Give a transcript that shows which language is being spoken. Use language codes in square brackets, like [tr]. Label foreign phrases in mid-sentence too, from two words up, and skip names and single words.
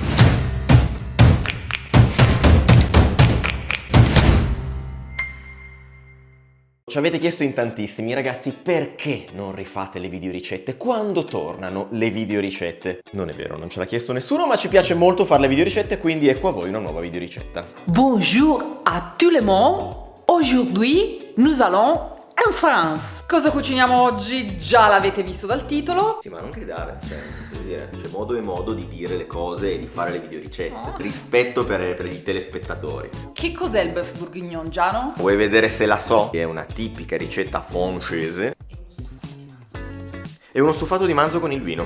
[it] Ci avete chiesto in tantissimi, ragazzi, perché non rifate le videoricette? Quando tornano le videoricette? Non è vero, non ce l'ha chiesto nessuno, ma ci piace molto fare le videoricette, quindi ecco a voi una nuova videoricetta. [fr] Bonjour à tout le monde. Aujourd'hui, nous allons en France. [it] Cosa cuciniamo oggi? Già l'avete visto dal titolo. Sì, ma non gridare, c'è modo e modo di dire le cose e di fare le videoricette. Rispetto per i telespettatori. Che cos'è il bœuf bourguignon, Giano? Vuoi vedere se la so? È una tipica ricetta francese. È uno stufato di manzo con il vino.